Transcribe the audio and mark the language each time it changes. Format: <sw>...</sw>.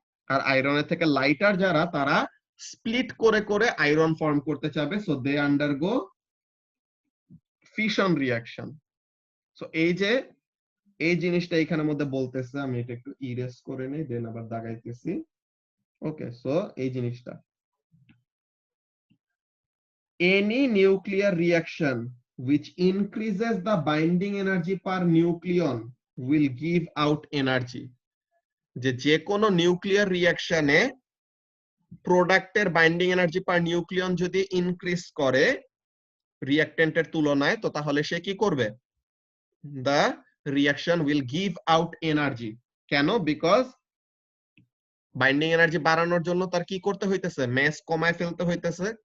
<bn>আর আয়রনের থেকে লাইটার যারা তারা স্প্লিট করে করে আয়রন ফর্ম করতে চাবে,</bn> <en>So they undergo fission reaction.</en> <bn>So এই যে এই জিনিসটা এখানের মধ্যে বলতেছে, আমি এটা একটু ইরেজ করে নেই দেন আবার দাগাইতেছি।</bn> <en>okay, so</en> <bn>এই জিনিসটা,</bn> <en>any nuclear reaction which increases the binding energy per nucleon will give out energy।</en> <bn>যে কোনো নিউক্লিয়ার রিঅ্যাকশনে প্রোডাক্টের বাইন্ডিং এনার্জি পার নিউক্লিয়ন যদি ইনক্রিজ করে রিঅ্যাকটেন্টের তুলনায়, তো তাহলে সে কি করবে,</bn> <en>the reaction will give out energy।</en> <bn>কেন? বিকজ বাইন্ডিং এনার্জি বাড়ানোর জন্য তার কি করতে হইতেছে, ম্যাস কমায় ফেলতে হইতেছে।</bn>